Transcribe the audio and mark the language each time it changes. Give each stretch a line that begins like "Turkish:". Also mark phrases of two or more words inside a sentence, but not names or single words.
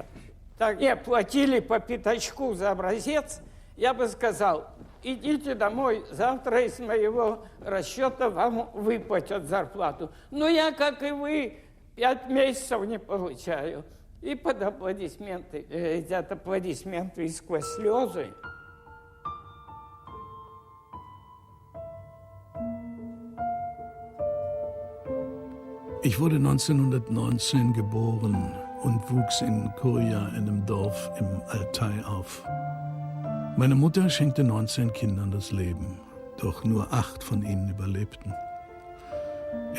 Russian: Так, и платили по пятачку за образец, я бы сказал, идите домой, завтра из моего расчета вам выплатят зарплату. Но я, как и вы, 5 месяцев не получаю. И под аплодисменты, идут аплодисменты и сквозь слезы.
German: Ich wurde 1919 geboren und wuchs in Kurja, einem Dorf im Altai, auf. Meine Mutter schenkte 19 Kindern das Leben, doch nur 8 von ihnen überlebten.